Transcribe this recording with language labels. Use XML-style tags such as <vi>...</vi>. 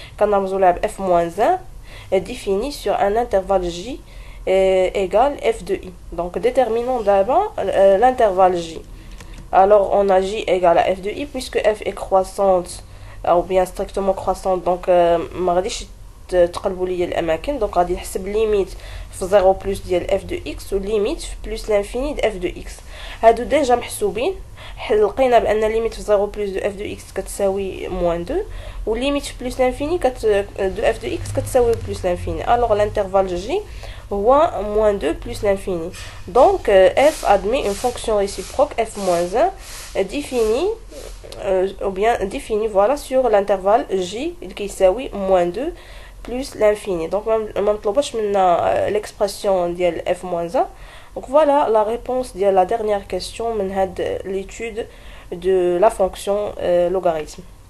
<fr>Quand on a f-1 est défini sur un intervalle j égale f de i. Donc déterminons d'abord l'intervalle j. Alors on a j égale à f de i puisque f est croissante ou bien strictement croissante. Donc</fr> <ar>ما غاديش تقلبوا لي الاماكن. دونك غادي نحسب ليميت في 0 بلس ديال اف دو اكس وليميت في بلس لانفيني د اف دو اكس. هادو ديجا محسوبين، لقينا بان ليميت في 0 بلس دو اف دو اكس كتساوي موان 2 وليميت في بلس لانفيني دو اف دو اكس كتساوي بلس لانفيني. الوغ الانترفال جي هو</ar> <fr>moins 2 plus l'infini. Donc f admet une fonction réciproque f moins 1 définie ou bien définie voilà sur l'intervalle j qui s'appelle moins 2 plus l'infini.</fr> <ar>Donc ما مطلوبش منا l'expression ديال f moins 1.</ar> <fr>Donc voilà la réponse de la dernière question</fr> <ar>من هاد</ar> <fr>l'étude de la fonction logarithme.</fr>